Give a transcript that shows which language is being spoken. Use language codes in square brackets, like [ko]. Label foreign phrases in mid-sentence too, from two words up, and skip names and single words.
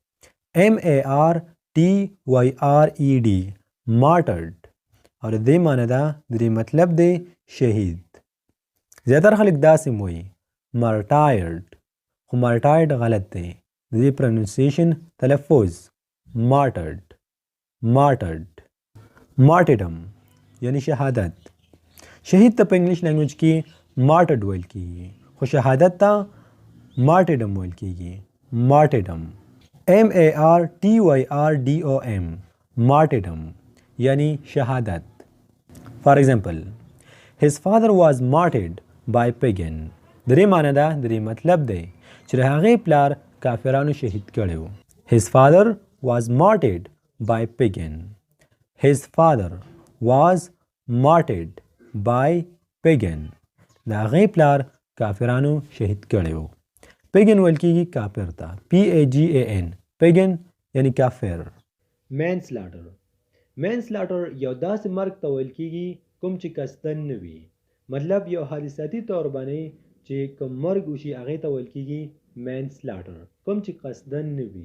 [en] MARTYRED martyred [ps] او د دې معنی ده د دې مطلب دی شهید. زیاتره خلک داسې وایي martyred خو martyred غلط دی. د دې پروننسیشن تلفظ martyred. martyrdom یعنی شهادت. شهید ته په [en] English language [ps] کې martyred ویل کیږي خو شهادت ته martyrdom ویل کیږي. [en] martyrdom MARTYRDOM martyrdom [ps] یعنی شهادت. [en] For example, his father was martyred by pagan. [ps] د دې معنی ده د دې مطلب دی چې د هغې پلار کافرانو شهید کړی و. [en] His father was martyred by pagan. His father was martyred by pagan. [ps] د هغې پلار کافرانو شهید کړی و. pagan ویل کیږي کافر ته. [en] PAGAN pagan [ps] یعنی کافر. manslaughter یو داسې مرګ ته ویل کیږي کوم چې قصدن نه وي. مطلب یو حادثاتي طور باندې چې کوم مرګ وشي هغې ته ویل کیږي manslaughter کوم چې قصدن نه وي.